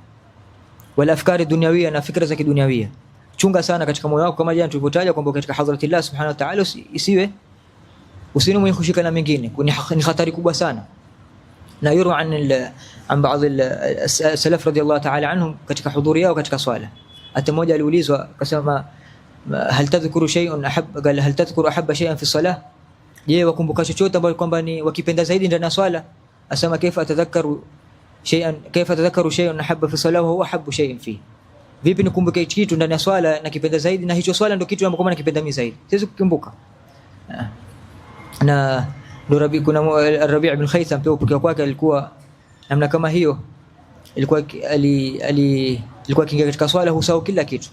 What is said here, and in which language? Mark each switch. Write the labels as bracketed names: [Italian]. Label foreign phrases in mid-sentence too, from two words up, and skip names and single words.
[Arabic] ولا أفكار دنيوية, [Swahili] na fikra za kidunyawia. Chunga sana katika moyo wako, kama jana tulivyotaja kwamba katika [Arabic] حضرة الله سبحانه وتعالى [Swahili] usiwe mwenye kushika na mengine, ni hatari kubwa sana. Na [Arabic] يروى عن [Swahili] baadhi salaf [Arabic] رضي الله تعالى عنهم [Swahili] katika hudhuri yao katika swala. Hata mmoja aliulizwa akasema, [Arabic] هل تذكر شيئا أحب، قال هل تذكر أحب شيئا في صلاة, je, [Swahili] wakumbuka chochote ambacho kwamba ni wakipenda zaidi ndani ya swala? [Arabic] Asema كيف أتذكر شيئا أحب في صلاة وهو أحب شيء في, [Swahili] vipi nikumbuke kitu ndani ya swala na kipenda zaidi, na hicho swala ndio kitu ambacho kwamba nakipenda mimi zaidi, siwezi kukumbuka. Na ndio kuna Rabi' ibn Khaytham pia upokea kwake alikuwa namna kama hiyo. Ilikuwa ilikuwa kinga katika swala husahau kila kitu.